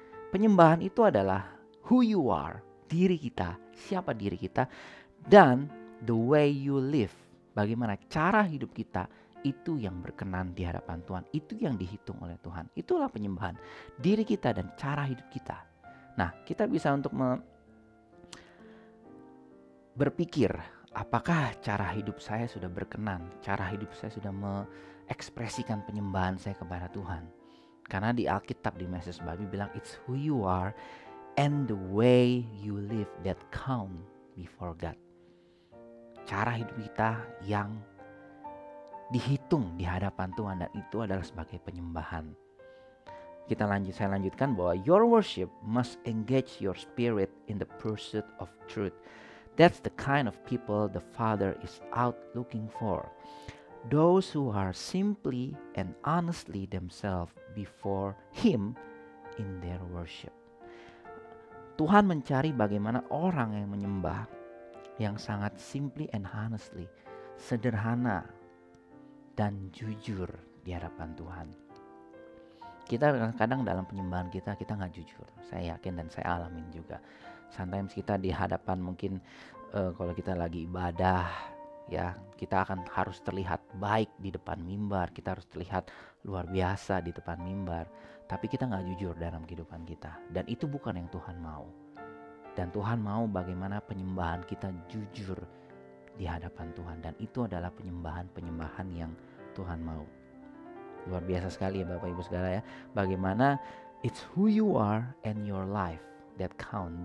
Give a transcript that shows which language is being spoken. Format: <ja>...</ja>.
<id>Penyembahan itu adalah</id> <en>who you are,</en> <id>diri kita, siapa diri kita, dan</id> <en>the way you live,</en> <id>bagaimana cara hidup kita, itu yang berkenan di hadapan Tuhan, itu yang dihitung oleh Tuhan. Itulah penyembahan, diri kita dan cara hidup kita. Nah, kita bisa untuk berpikir, apakah cara hidup saya sudah berkenan, cara hidup saya sudah ekspresikan penyembahan saya kepada Tuhan. Karena di Alkitab di Message Bible bilang</id> <en>it's who you are and the way you live that count before God.</en> <id>Cara hidup kita yang dihitung di hadapan Tuhan dan itu adalah sebagai penyembahan. Saya lanjutkan bahwa</id> <en>your worship must engage your spirit in the pursuit of truth. That's the kind of people the Father is out looking for. Those who are simply and honestly themselves before Him in their worship.</en> <id>Tuhan mencari bagaimana orang yang menyembah yang sangat</id> <en>simply and honestly,</en> <id>sederhana dan jujur di hadapan Tuhan. Kita kadang-kadang dalam penyembahan kita nggak jujur. Saya yakin dan saya alamin juga. Sometimes kita di hadapan mungkin kalau kita lagi ibadah, ya Kita akan harus terlihat baik di depan mimbar, kita harus terlihat luar biasa di depan mimbar, tapi kita nggak jujur dalam kehidupan kita. Dan itu bukan yang Tuhan mau. Dan Tuhan mau bagaimana penyembahan kita jujur di hadapan Tuhan. Dan itu adalah penyembahan yang Tuhan mau. Luar biasa sekali ya Bapak Ibu Saudara ya. Bagaimana</id> <en>it's who you are and your life that count.</en>